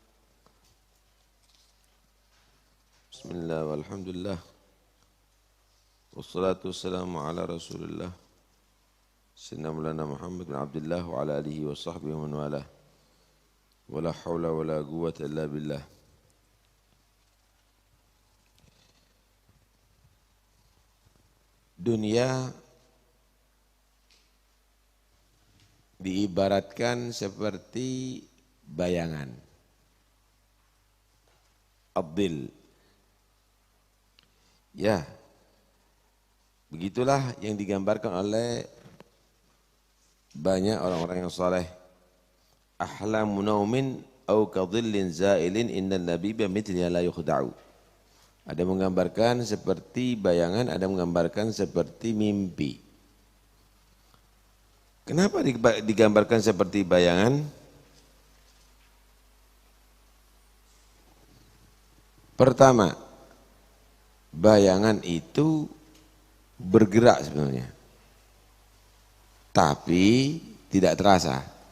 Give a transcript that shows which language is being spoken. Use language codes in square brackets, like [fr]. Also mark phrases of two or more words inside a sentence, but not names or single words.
[ar] بسم الله والحمد لله والصلاة والسلام على رسول الله سيدنا مولانا محمد بن عبد الله وعلى آله وصحبه ومن والاه ولا حول ولا قوة إلا بالله. [id] Dunia diibaratkan seperti bayangan. Abdil. Ya, begitulah yang digambarkan oleh banyak orang-orang yang saleh. [ar] أحلام نوم أو كظل زائل إن النبيب بمثلها لا يخدع. [id] Ada menggambarkan seperti bayangan, ada menggambarkan seperti mimpi. Kenapa digambarkan seperti bayangan? Pertama, bayangan itu bergerak sebenarnya, tapi tidak terasa.